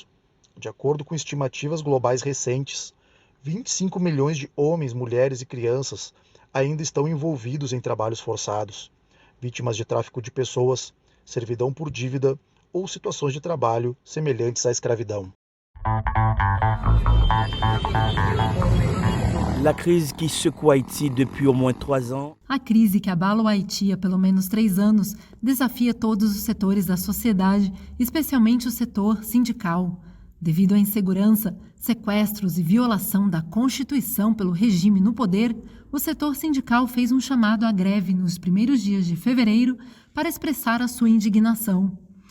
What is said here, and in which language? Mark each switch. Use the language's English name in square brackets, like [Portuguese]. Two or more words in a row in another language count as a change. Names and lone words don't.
[Portuguese] De acordo com estimativas globais recentes, 25 milhões de homens, mulheres e crianças ainda estão envolvidos em trabalhos forçados, vítimas de tráfico de pessoas, servidão por dívida ou situações de trabalho semelhantes à escravidão. [French] La crise qui secoue Haïti depuis au moins 3 ans. [Portuguese] A crise que abala o Haiti há pelo menos 3 anos desafia todos os setores da sociedade, especialmente o setor sindical. Devido à insegurança, sequestros e violação da Constituição pelo regime no poder, o setor sindical fez um chamado à greve nos primeiros dias de fevereiro para expressar a sua indignação.